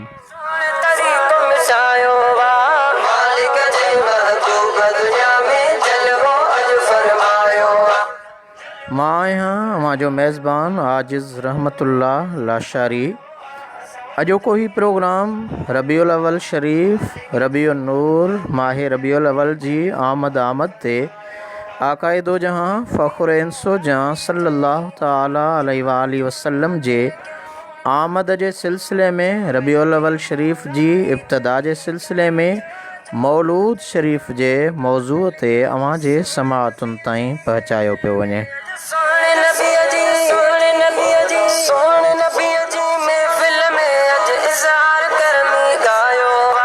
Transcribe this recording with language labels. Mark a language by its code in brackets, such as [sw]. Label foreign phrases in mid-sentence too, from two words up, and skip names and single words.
[sd] तरीक़ो मिसायो वा मालिक जे महबूब दुनिया में जलवो अज फरमायो वा। मां आहियां अवां जो मेज़बान आजिज़ रहमतुल्लाह लाशारी। अॼोको ही प्रोग्राम रबीउल अवल शरीफ़ रबीउल नूर माह रबीउल अवल जी आमद ते आकाए दो जहां फ़ख़्र इंसो जां [ar] صلى الله تعالى عليه وسلم [sd] जे आमद जे सिलसिले में रबीउल अवल शरीफ़ जी इब्तिदा जे सिलसिले में मौलूद शरीफ़ जे मौज़ूअ ते अवां जे समाअतुनि ताईं पहुचायो पियो वञे। सोहणे नबीअ जी महफ़िल में अज इज़हार करमी गायो वा।